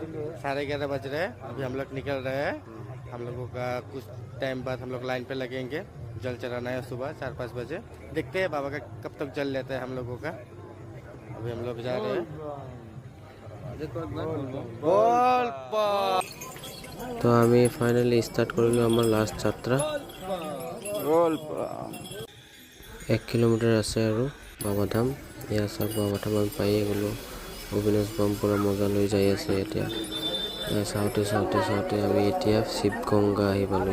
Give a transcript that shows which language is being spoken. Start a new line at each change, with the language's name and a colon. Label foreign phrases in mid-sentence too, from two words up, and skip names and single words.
Hindi: 11:30 बज रहे हैं। अभी हम लोग निकल रहे हैं। हम लोगों का कुछ टाइम बाद हम लोग लाइन पे लगेंगे। जल चढ़ाना है सुबह 4-5 बजे। देखते हैं बाबा का कब तक जल लेता है हम लोगों का। अभी हम लोग जा रहे हैं। बोल बम।
Assamese: তো আমি
English: finally start
Assamese: কৰিলোঁ আমাৰ লাষ্ট যাত্ৰা। 1 কিলোমিটাৰ আছে আৰু বাবাধাম। এয়া চাওক বাবাধাম আমি পায়ে গ'লোঁ। অবিনাশ বাম
Hindi: पूरा मजा
Assamese: লৈ যাই আছে এতিয়া। চাওঁতে চাওঁতে চাওঁতে আমি এতিয়া শিৱগংগা আহি পালোঁ।